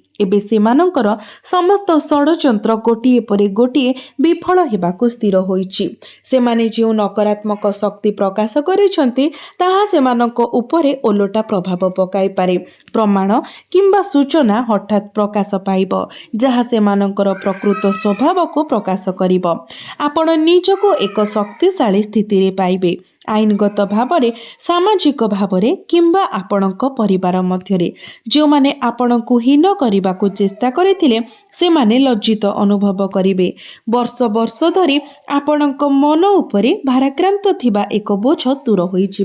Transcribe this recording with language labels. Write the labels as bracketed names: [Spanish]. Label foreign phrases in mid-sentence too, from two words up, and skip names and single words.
[Odia] ଏବେ ସେମାନଙ୍କର ସମସ୍ତ ଷଡ଼ଯନ୍ତ୍ର ଗୋଟିଏ ପରେ ଗୋଟିଏ ବିଫଳ ହେବାକୁ ସ୍ଥିର ହୋଇଛି। ସେମାନେ ଯୋ ନକାରାତ୍ମକ ଶକ୍ତି ପ୍ରକାଶ କରିସନ୍ତି ତାହା ସେମାନଙ୍କ ଉପରେ ଓଲଟା ପ୍ରଭାବ ପକାଇ ପାରେ। ପ୍ରମାଣ କିମ୍ବା ସୂଚନା ହଠାତ୍ ପ୍ରକାଶ ପାଇବ ଯାହା ସେମାନଙ୍କର ପ୍ରକୃତ ସ୍ୱଭାବ କୁ ପ୍ରକାଶ କରିବ। ଆପଣ ନିଜକୁ ଏକ ଶକ୍ତିଶାଳୀ ସ୍ଥିତି ରେ ପାଇବେ। ଆଇନଗତ ଭାବରେ ସାମାଜିକ ଭାବରେ କିମ୍ବା ଆପଣଙ୍କ ପରିବାର ମଧ୍ୟରେ ଯୋ ମାନେ ଆପଣଙ୍କୁ ହୀନ କରିବାକୁ ଚେଷ୍ଟା କରିଥିଲେ ସେମାନେ ଲଜ୍ଜିତ ଅନୁଭବ କରିବେ। ବର୍ଷ ବର୍ଷ ଧରି ଆପଣଙ୍କ ମନ ଉପରେ ଭାରାକ୍ରାନ୍ତ ଥିବା ଏକ ବୋଝ ଦୂର ହୋଇ ଯିବ।